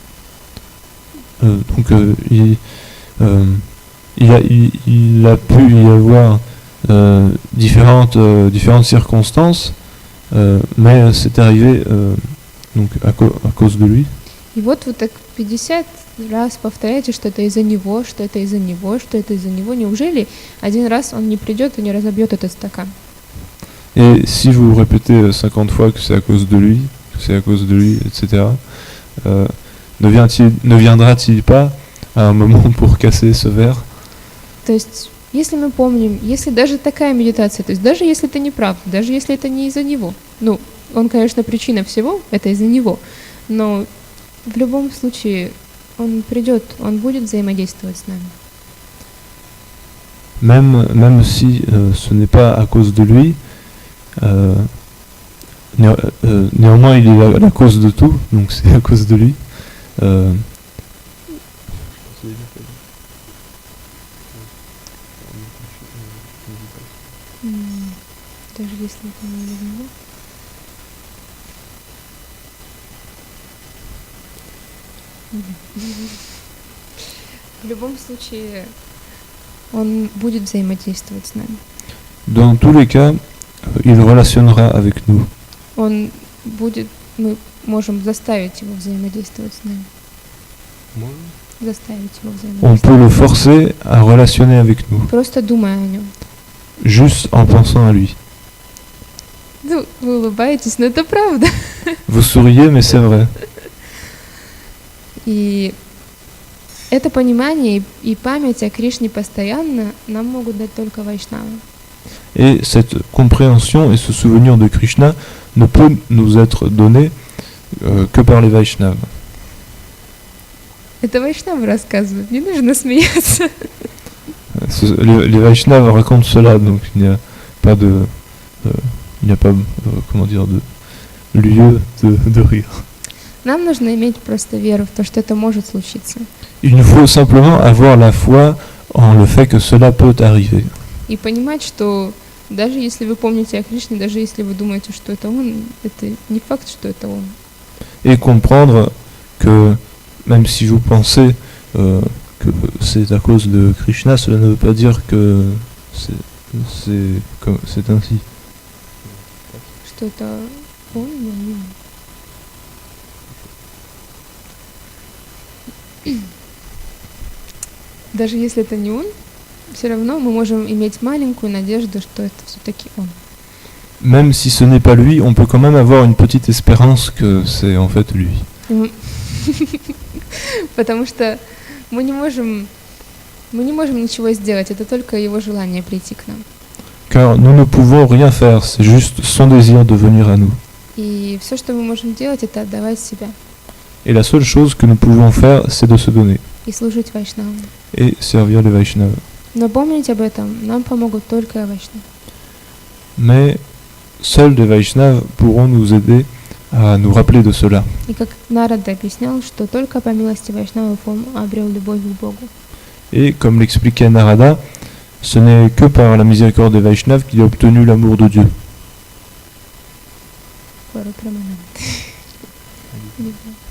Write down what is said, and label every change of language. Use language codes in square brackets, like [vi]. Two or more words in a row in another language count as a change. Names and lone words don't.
[fr] Donc il a pu y avoir différentes circonstances, mais c'est arrivé donc à cause de lui. [ru] И вот вы так 50 раз повторяете, что это из-за него, что это из-за него, что это из-за него. Неужели один раз он не придет и не разобьет этот стакан? [fr] Et si vous répétez 50 fois que c'est à cause de lui, que c'est à cause de lui, etc., ne viendra-t-il pas à un moment pour casser ce verre? [ru] То есть, если мы помним, если даже такая медитация, то есть даже если это не правда, даже если это не из-за него, ну, он, конечно, причина всего, это из-за него, но в любом случае он придет, он будет взаимодействовать с нами. [fr] Même si ce n'est pas à cause de lui, néanmoins il est la cause de tout, donc c'est à cause de lui. [ru] Даже если это не из-за него. В любом случае, он будет взаимодействовать с нами. [fr] Dans tous les cas, il relationnera avec nous. [ru] Он будет, мы можем заставить его взаимодействовать с нами. Заставить его [fr] On [ru] взаимодействовать. [fr] peut le forcer à relationner avec nous, [ru] Просто думая о нем. [fr] juste en pensant à lui. [ru] Ну, вы улыбаетесь, но это правда. [fr] Vous souriez, mais c'est vrai. [ru] И это понимание и память о Кришне постоянно нам могут дать только вайшнавы. [fr] Et cette compréhension et ce souvenir de Krishna ne peut nous être donné que par les Vaishnavas. [ru] Это вайшнавы рассказывают, не нужно смеяться. [fr] Les Vaishnavas racontent cela, donc il n'y a pas de, comment dire, de lieu de rire. [ru] Нам нужно иметь просто веру в то, что это может случиться. [fr] Il nous faut simplement avoir la foi en le fait que cela peut arriver. [ru] И понимать, что даже если вы помните о Кришне, даже если вы думаете, что это он, это не факт, что это он. [fr] Et comprendre que même si vous pensez que c'est à cause de Krishna, cela ne veut pas dire que c'est ainsi. [ru] Что это он, но не он. Даже если это не он, все равно мы можем иметь маленькую надежду, что это все-таки он. [fr] Même si ce n'est pas lui, on peut quand même avoir une petite espérance que c'est en fait lui. [ru] Потому что мы не можем ничего сделать, это только его желание прийти к нам. [fr] Car nous ne pouvons rien faire, c'est juste son désir de venir à nous. [ru] И все, что мы можем делать, это отдавать себя [fr] Et la seule chose que nous pouvons faire, c'est de se donner [ru] и служить вайшнавам. [fr] et servir les Vaishnavas. [ru] Но помнить об этом нам помогут только вайшнавы. [fr] Mais seuls les Vaishnavas pourront nous aider à nous rappeler de cela. [ru] И как Нарада объяснял, что только по милости вайшнавов он обрел любовь к Богу. [fr] Et comme l'expliquait Narada, ce n'est que par la miséricorde des Vaishnavas qu'il a obtenu l'amour de Dieu. [ru] Пару праманант.